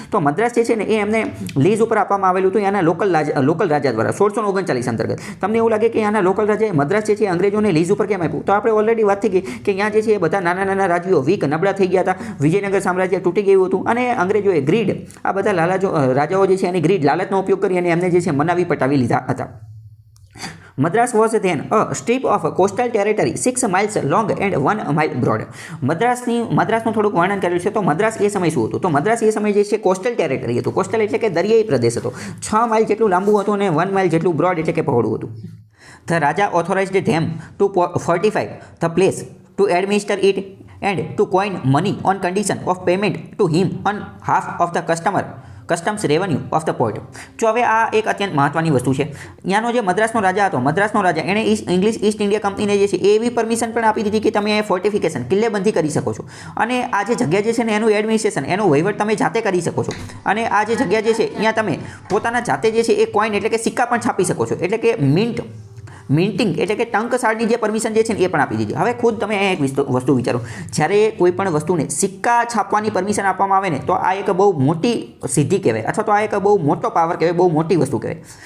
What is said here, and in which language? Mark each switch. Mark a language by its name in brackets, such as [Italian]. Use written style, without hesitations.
[Gujarati] તો મદ્રાસ જે છે ને એ એમને લીઝ ઉપર આપવામાં આવેલું હતું એના લોકલ રાજા દ્વારા 1639 અંતર્ગત. તમને એવું લાગે કે આના લોકલ રાજાએ મદ્રાસ જે છે અંગ્રેજોને લીઝ ઉપર કેમ આપ્યું? તો આપણે ઓલરેડી વાત થઈ ગઈ કે અહીંયા જે છે એ બધા નાના નાના રાજ્યો વીક, નબળા થઈ ગયા હતા. વિજયનગર સામ્રાજ્ય તૂટી ગયું હતું અને અંગ્રેજોએ ગ્રીડ, આ બધા રાજાઓ જે છે એની ગ્રીડ, લાલચનો ઉપયોગ કરી અને એમને જે છે મનાવી પટાવી લીધા હતા. [English] Madras was then a strip of coastal territory 6 miles long and 1 mile broad. [Gujarati] મદ્રાસનું થોડુંક વર્ણન કર્યું છે. તો મદ્રાસ એ સમય શું હતું? તો મદ્રાસ એ સમય જે છે કોસ્ટલ ટેરેટરી હતું. કોસ્ટલ એટલે કે દરિયાઈ પ્રદેશ હતો. 6 માઇલ જેટલું લાંબુ હતું અને 1 માઇલ જેટલું બ્રોડ એટલે કે પહોળું હતું. [English] The Raja authorized them to fortify the place, to administer it and to coin money on condition of payment to him on half of the customs revenue of the port. [Gujarati] જો હવે આ એક અત્યંત મહત્વની વસ્તુ છે. ત્યાંનો જે મદ્રાસનો રાજા હતો, મદ્રાસનો રાજા એણે ઇંગ્લિશ ઈસ્ટ ઇન્ડિયા કંપનીને જે છે એ એવી પરમિશન પણ આપી દીધી કે તમે ફોર્ટિફિકેશન કિલ્લેબંધી કરી શકો છો અને આ જે જગ્યા જે છે ને એનું એડમિનિસ્ટ્રેશન, એનો વહીવટ તમે જાતે કરી શકો છો અને આ જે જગ્યા જે છે અહીંયા તમે પોતાના જાતે જે છે એ કોઈન એટલે કે સિક્કા પણ છાપી શકો છો, એટલે કે મિન્ટિંગ એટલે કે ટંકશાળની જે પરમિશન જે છે ને એ પણ આપી દીધી. હવે ખુદ તમે એક વસ્તુ વિચારો, જ્યારે કોઈ પણ વસ્તુને સિક્કા છાપવાની પરમિશન આપવામાં આવે ને તો આ એક બહુ મોટી સિદ્ધિ કહેવાય અથવા તો આ એક બહુ મોટો પાવર કહેવાય, બહુ મોટી વસ્તુ કહેવાય.